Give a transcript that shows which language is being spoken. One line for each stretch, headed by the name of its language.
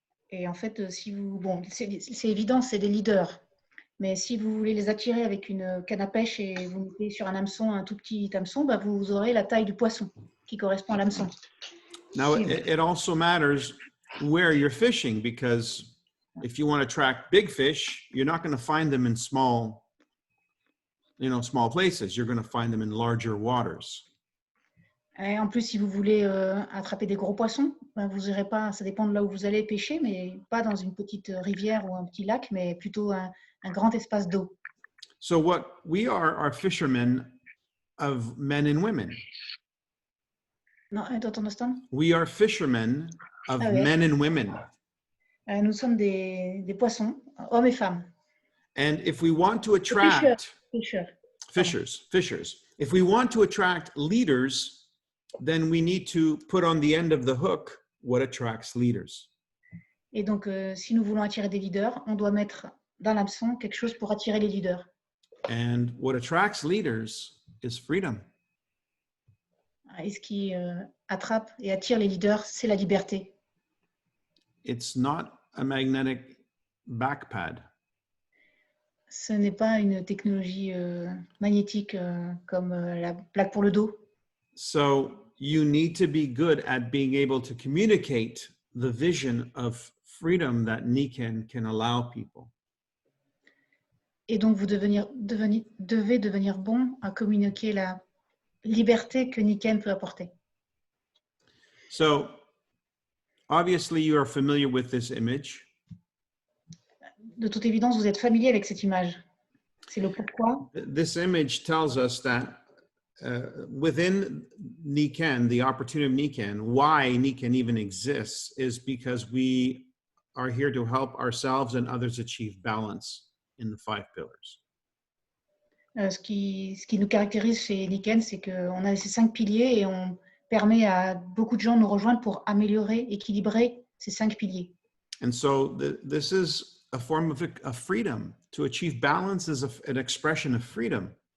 French: Et en fait, c'est évident, c'est des leaders. Mais si vous voulez les attirer avec une canne à pêche et vous mettez sur un hameçon, un tout petit hameçon, bah vous aurez la taille du poisson qui correspond à l'hameçon.
English: Now, it also matters where you're fishing, because if you want to attract big fish, you're not going to find them in small places. You're going to find them in larger waters.
French: Et en plus, si vous voulez attraper des gros poissons, ben vous irez pas, ça dépend de là où vous allez pêcher, mais pas dans une petite rivière ou un petit lac, mais plutôt un grand espace d'eau.
English: So what we are fishermen of men and women. Non, I don't understand. We are fishermen of
French: Ah ouais.
English: men and women.
French: Nous sommes des poissons, hommes et femmes.
English: And if we want to attract
French: Pêcheurs.
English: fishers, if we want to attract leaders, then we need to put on the end of the hook what attracts leaders.
French: Et donc, si nous voulons attirer des leaders, on doit mettre dans l'hameçon quelque chose pour attirer les leaders.
English: And what attracts leaders is freedom.
French: Et ce qui attrape et attire les leaders, c'est la liberté.
English: It's not a magnetic backpad.
French: Ce n'est pas une technologie magnétique comme la plaque pour le dos.
English: So you need to be good at being able to communicate the vision of freedom that Niken can allow people.
French: Et donc, vous devez devenir bon à communiquer la liberté que Niken peut apporter.
English: So, obviously, you are familiar with this image.
French: De toute évidence, vous êtes familier avec cette image. C'est le pourquoi.
English: This image tells us that within Niken, the opportunity of Niken, why Niken even exists is because we are here to help ourselves and others achieve balance in the 5 pillars.
French: Ce qui nous caractérise chez Niken, c'est qu'on a ces 5 piliers et on permet à beaucoup de gens de nous rejoindre pour améliorer, équilibrer ces 5 piliers.
English: And so this is a form of freedom. To achieve balance is an expression of freedom.